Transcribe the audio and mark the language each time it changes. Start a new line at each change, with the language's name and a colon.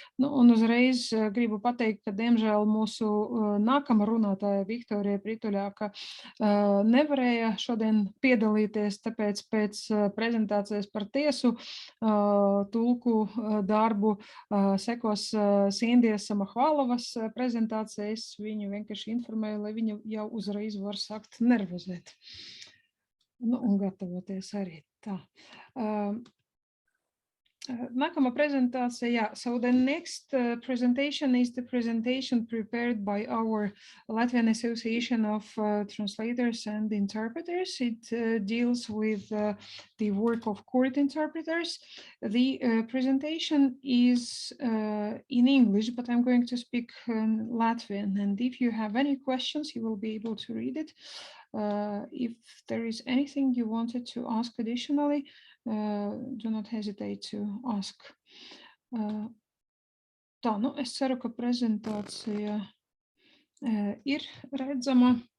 Latvian: Nu, un uzreiz gribu pateikt, ka, diemžēl, mūsu nākamā runātāja Viktorija Prituļāka nevarēja šodien piedalīties, tāpēc pēc prezentācijas par tiesu tulku darbu sekos Sindijas Samahvalovas prezentācija. Es viņu vienkārši informēju, lai viņa jau uzreiz var sākt nervozēt. Nu, un gatavoties arī tā. Nākamā prezentācija, jā.
English: So the next presentation is the presentation prepared by our Latvian Association of Translators and Interpreters. It deals with the work of court interpreters. The presentation is in English, but I'm going to speak Latvian. And if you have any questions, you will be able to read it. If there is anything you wanted to ask additionally, do not hesitate to ask.
Latvian: Tā, nu, es ceru, ka prezentācija ir redzama.